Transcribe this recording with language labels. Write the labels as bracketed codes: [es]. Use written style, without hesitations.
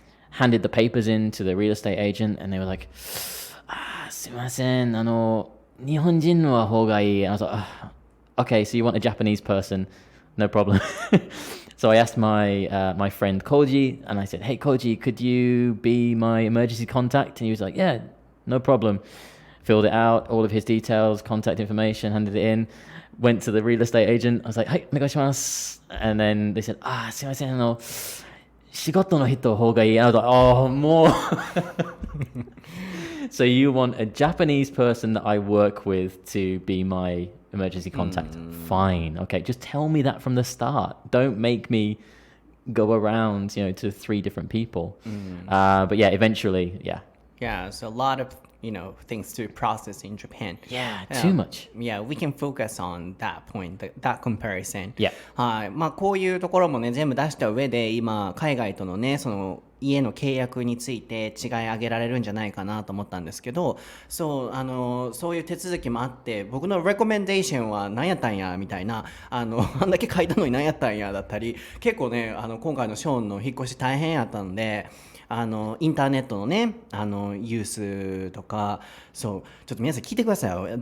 [en] Handed the papers in to the real estate agent, and they were like, [ja] すいません、日本人の方がいい. [en] And I was like, okay, so you want a Japanese person? No problem. So I asked my friend Koji, and I said, hey, Koji, could you be my emergency contact? And he was like, yeah, no problem. Filled it out, all of his details, contact information, handed it in. Went to the real estate agent. I was like, hey, [ja] お願いします. [en] And then they said, [ja] すいません、仕事の人の方がいい. [en] I was like, oh, more. So you want a Japanese person that I work with to be my emergency contact? Fine. Okay, just tell me that from the start. Don't make me go around, to 3 different people. But yeah, eventually, yeah. Yeah, so a lot of things to process in Japan. Yeah, too much. Yeah, we can focus on that point, that comparison. Yeah. [ja] はい。まあ、こういうところもね、全部出した上で、今、海外とのね、その、家の契約について違い上げられるんじゃないかなと思ったんですけど、そういう手続きもあって、僕のレコメンデーションは何やったんやみたいな、あんだけ書いたのに何やったんやだったり、結構ね、今回のショーンの引っ越し大変やったので、インターネットのね、ユースとか、そう、ちょっと皆さん聞いてくださいよ。